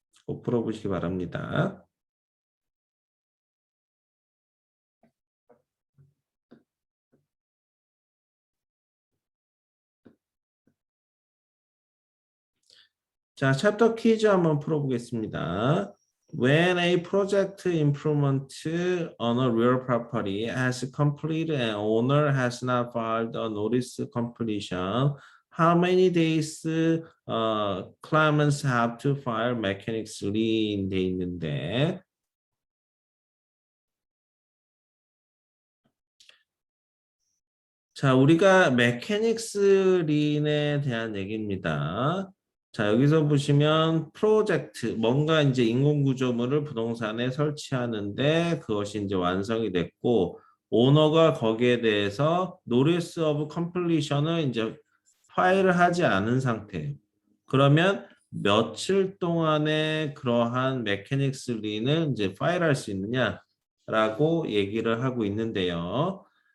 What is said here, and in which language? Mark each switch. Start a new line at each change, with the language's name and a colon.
Korean: 꼭 풀어보시기 바랍니다. 자, 챕터 퀴즈 한번 풀어보겠습니다.
English: When a project improvement on a real property has completed and owner has not filed a notice completion, how many days claimants have to file mechanics lien
Korean: 돼 있는데 자, 우리가 메케닉스 린에 대한 얘기입니다. 자, 여기서 보시면 프로젝트, 뭔가 이제 인공구조물을 부동산에 설치하는데 그것이 이제 완성이 됐고 오너가 거기에 대해서 노리스 오브 컴플리션을 이제 파일을 하지 않은 상태예요. 그러면 며칠 동안에 그러한 메케닉스 린을 이제 파일할 수 있느냐라고 얘기를 하고 있는데요.